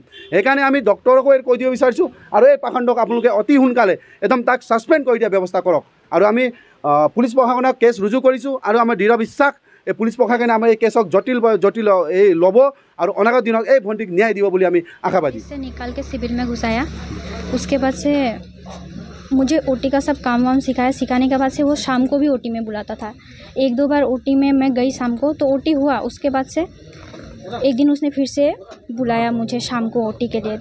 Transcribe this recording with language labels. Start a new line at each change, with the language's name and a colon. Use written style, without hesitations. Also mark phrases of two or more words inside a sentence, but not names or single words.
Assamese: সেইকাৰণে আমি ডক্টৰকো কৈ দিব বিচাৰিছোঁ আৰু এই পাখণ্ডক আপোনালোকে অতি সোনকালে একদম তাক ছাছপেণ্ড কৰি দিয়া ব্যৱস্থা কৰক। আৰু আমি পুলিচ প্ৰশাসনক কেছ ৰুজু কৰিছোঁ আৰু আমাৰ দৃঢ় বিশ্বাস এই পুলিচ প্ৰশাসনে আমাৰ এই কেছক জটিল এই ল'ব আৰু অনাগত দিনত এই ভণ্টিক ন্যায় দিব বুলি আমি আশাবাদী।
Hindi: से निकाल के सिविल में घुसाया। उसके बाद से मुझे ओटी का सब काम वाम सिखाने के बाद से वो शाम को भी ओटी में बुलाता था। 1-2 बार ओटी में मैं गई शाम को, तो ओटी हुआ। उसके बाद से एक दिन उसने फिर से बुलाया मुझे शाम को ओटी के लिए।